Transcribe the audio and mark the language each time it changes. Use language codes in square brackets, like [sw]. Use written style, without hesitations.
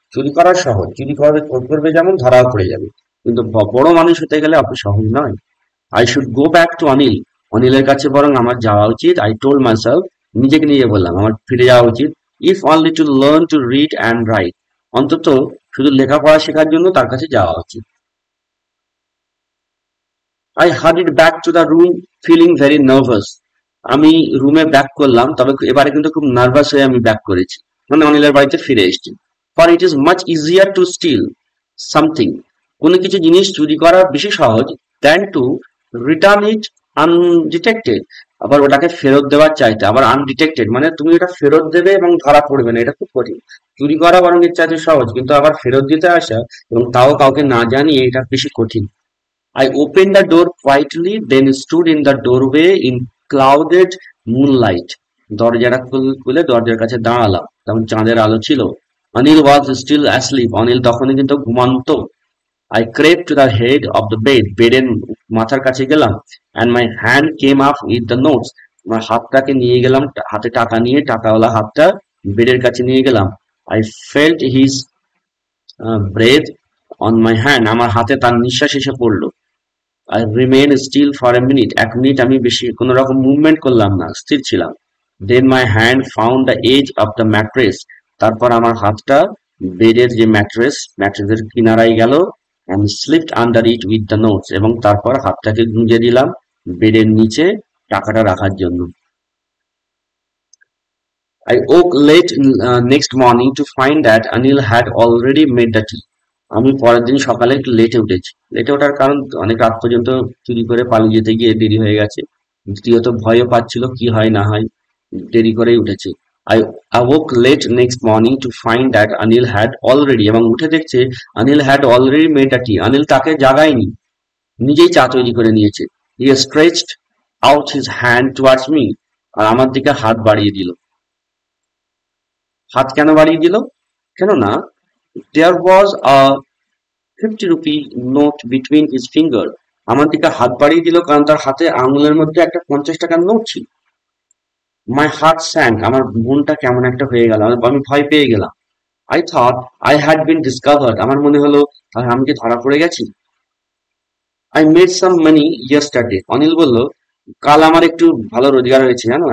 [bn] চুরি করা সহজ, চুরি করবে যেমন, ধরাও পড়ে যাবে, কিন্তু বড় মানুষ হতে গেলে অত সহজ নয়। [en] I should go back to Anil, [bn] অনিলের কাছে বরং আমার যাওয়া উচিত। [en] I told myself, [bn] নিজেকে নিজে বললাম আমার ফিরে যাওয়া উচিত। [en] if only to learn to read and write, [bn] অন্তত শুধু লেখাপড়া শেখার জন্য তার কাছে যাওয়া উচিত। [en] I hurried back to the room feeling very nervous. [bn] আমি রুমে ব্যাক করলাম, তবে এবারে কিন্তু খুব নার্ভাস হয়ে আমি ব্যাক করেছি, মানে অনিলের বাড়িতে ফিরে এসেছি। [en] For it is much easier to steal something, [bn] কোনো কিছু জিনিস চুরি করা বেশি সহজ, [en] than to return it undetected, [bn] আবার ওটাকে ফেরত দেওয়ার চাইতে, আবার আনডিটেক্টেড মানে তুমি এটা ফেরত দেবে এবং ধরা পড়বে না, এটা খুব কঠিন। চুরি করা বরং এর চাইতে সহজ, কিন্তু আবার ফেরত দিতে আসা এবং তাও কাউকে না জানিয়ে, এটা বেশি কঠিন। [en] I opened the door quietly, then stood in the doorway in clouded moonlight. [bn] দরজাটা খুলে দরজার কাছে দাঁড়ালাম, তখন চাঁদের আলো ছিল। [en] Anil was still asleep, [bn] Anil তখনই কিন্তু ঘুমান্ত। [en] I crept to the head of the bed, [bn] বেডের মাথার কাছে গেলাম, [en] and my hand came up with the notes. [bn] আমার হাতটাকে নিয়ে গেলাম, হাতে টাকা নিয়ে টাকাওয়ালা হাতটা বেডের কাছে নিয়ে গেলাম। [en] I felt his breath on my hand, [bn] আমার হাতে তার নিঃশ্বাস এসে পড়লো। [en] I remained still for a minute, [bn] এক মিনিট আমি বেশি কোনো রকম মুভমেন্ট করলাম না, স্থির ছিলাম। [en] Then my hand found the edge of the mattress, [bn] তারপর আমার হাতটা বেডের যে ম্যাট্রেসের কিনারায় গেল, [en] and slipped under it with the notes, [bn] এবং তারপর হাতটাকে গুঁজে দিলাম বেডের নিচে টাকাটা রাখার জন্য। [en] I woke late next morning to find that Anil had already made the tea. [bn] আমি পরের দিন সকালে একটু লেটে উঠেছি। লেটে ওঠার কারণ অনেক রাত পর্যন্ত চুরি করে পালিয়ে যেতে গিয়ে দেরি হয়ে গেছে। দ্বিতীয়ত ভয়ও পাচ্ছিল কি হয় না হয়, দেরি করেই উঠেছি। [en] I awoke late next morning to find that Anil had already, [bn] এবং উঠে দেখছে [en] Anil had already made a tea. [bn] Anil তাকে জাগায়নি, নিজেই চা তৈরি করে নিয়েছে। [en] He stretched out his hand towards me, [bn] আর আমার দিকে হাত বাড়িয়ে দিল। হাত কেন বাড়িয়ে দিল? কেননা [en] there was a 50 rupee note between his finger. [bn] আমার দিকে হাত বাড়িয়ে দিল কারণ তার হাতে আঙুলের মধ্যে একটা 50 টাকার নোট ছিল। [en] My heart sank, [bn] আমার মনটা কেমন একটা হয়ে গেল, আমি ভয় পেয়ে গেলাম। [en] I thought I had been discovered, [bn] আমার মনে হলো তাহলে আমি কি ধরা পড়ে গেছি। [en] I made some money yesterday, [bn] Anil বলল কাল আমার একটু ভালো রোজগার হয়েছে জানো।